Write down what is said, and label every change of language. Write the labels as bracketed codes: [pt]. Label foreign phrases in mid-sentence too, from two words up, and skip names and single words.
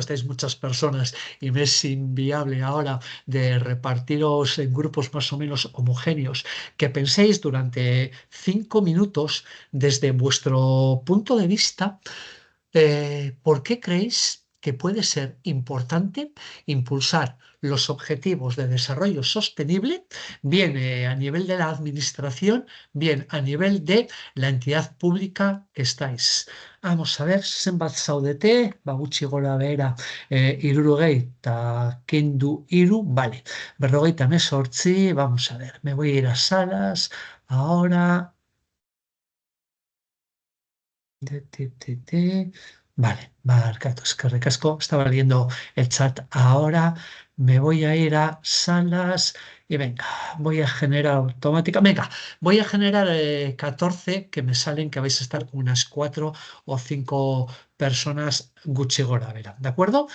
[es] Estáis muchas personas y me es inviable ahora de repartiros en grupos más o menos homogéneos, que penséis durante 5 minutos desde vuestro punto de vista, ¿por qué creéis que puede ser importante impulsar los objetivos de desarrollo sostenible, bien a nivel de la administración, bien a nivel de la entidad pública que estáis. Vamos a ver, [eu] zenbat zaudete, ba gutxi gora behera, hirurogeita kendu hiru, vale, berrogeita hemezortzi, [es] vamos a ver, me voy a ir a salas, ahora, vale, marcado, es que recasco, estaba leyendo el chat ahora, me voy a ir a salas y venga, voy a generar automática, venga, voy a generar 14 que me salen que vais a estar con unas 4 o 5 personas [eu] Gucci Gora Vera, [es] ¿de acuerdo?